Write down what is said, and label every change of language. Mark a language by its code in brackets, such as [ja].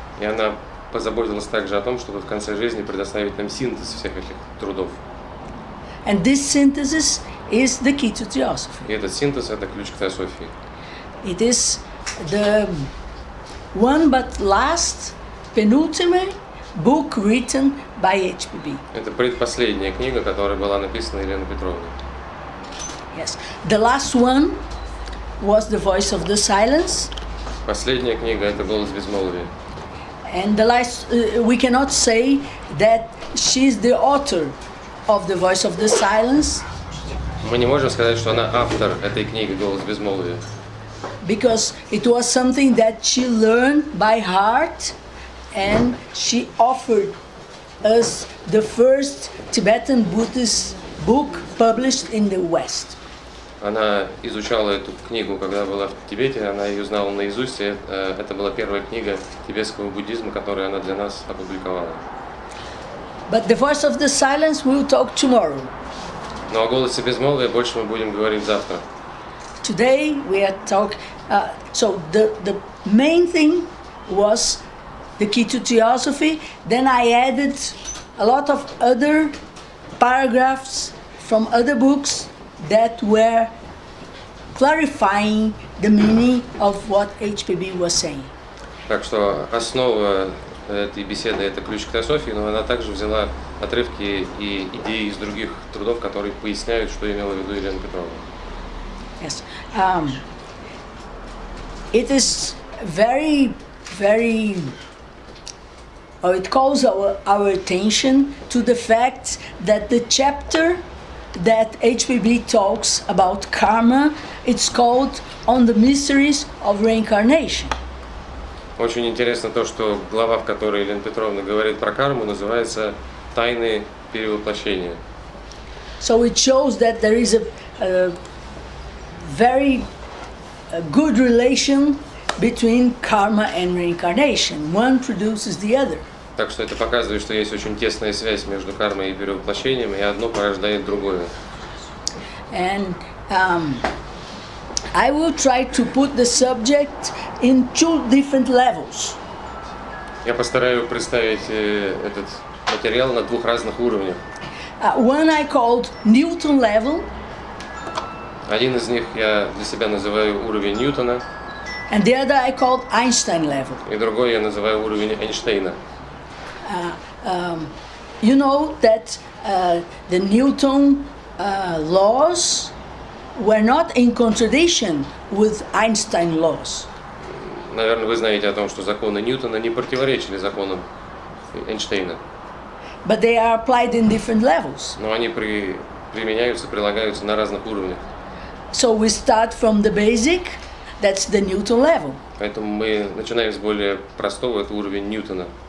[ru] И она позаботилась также о том, чтобы в конце жизни предоставить нам синтез всех этих трудов. [en] And this synthesis is the key to Theosophy. [ru] И этот синтез – это ключ к теософии. [en] It is the one but last penultimate book written by HPB. [ru] Это предпоследняя книга, которая была написана Еленой Петровной. [en] Yes. The last one was The Voice of the Silence. [ru] Последняя книга – это «Голос безмолвия». [en] And the last, we cannot say that she's the author of The Voice of the Silence. [ru] Мы не можем сказать, что она автор этой книги «Голос безмолвия», [en] because it was something that she learned by heart, and she offered us the first Tibetan Buddhist book published in the West. [ru] Она изучала эту книгу, когда была в Тибете, она ее знала наизусть, и это была первая книга тибетского буддизма, которую она для нас опубликовала. [en] But The Voice of the Silence we'll talk tomorrow. [ru] Но о «Голосе безмолвия» больше мы будем говорить завтра. [en] Today we are talking. So the main thing was the key to Theosophy. Then I added a lot of other paragraphs from other books that were clarifying the meaning of what HPB was saying. [ru] Так что основа этой беседы – это ключ к теософии, но она также взяла отрывки и идеи из других трудов, которые поясняют, что имела в виду Елена Петровна. [en] Yes. It is very, very. It calls our attention to the fact that the chapter that HPB talks about karma, it's called On the Mysteries of Reincarnation. [ru] Очень интересно то, что глава, в которой Елена Петровна говорит про карму, называется «Тайны перевоплощения». [en] So it shows that there is a very good relation between karma and reincarnation. One produces the other. [ru] Так что это показывает, что есть очень тесная связь между кармой и перевоплощением, и одно порождает другое. [en] And I will try to put the subject in two different levels. [ru] Я постараюсь представить этот материал на двух разных уровнях. [en] One I called Newton level, [ru] Один из них я для себя называю уровень Ньютона, [en] and the other I called Einstein level. [ru] и другой я называю уровень Эйнштейна. [en] You know that the Newton laws were not in contradiction with Einstein laws. [ru] Наверное, вы знаете о том, что законы Ньютона не противоречили законам Эйнштейна, [en] But they are applied in different levels. [ru] но они применяются, прилагаются на разных уровнях. [en] So we start from the basic, that's the Newton level. [ru] Поэтому мы начинаем с более простого, это уровень Ньютона.